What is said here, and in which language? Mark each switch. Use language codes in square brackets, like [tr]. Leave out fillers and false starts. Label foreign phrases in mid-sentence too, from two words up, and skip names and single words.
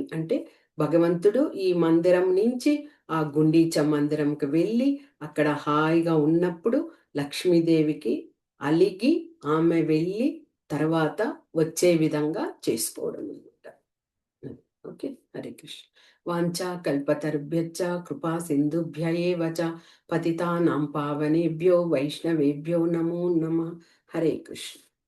[te] అంటే భగవంతుడు ఈ మందిరం నుంచి ఆ గుండీచ మందిరంకి వెళ్ళి అక్కడ హాయిగా ఉన్నప్పుడు లక్ష్మీదేవికి అలిగి ఆమె వెళ్ళి తర్వాత వచ్చే విధంగా చేసుకోవడం అన్నమాట. ఓకే. హరే కృష్ణ. [sa] వాంఛా కల్పతరుభ్యశ్చ కృపా సింధుభ్య ఏవ చ పతితానాం పావనేభ్యో వైష్ణవేభ్యో నమో నమః. [te] హరే కృష్ణ.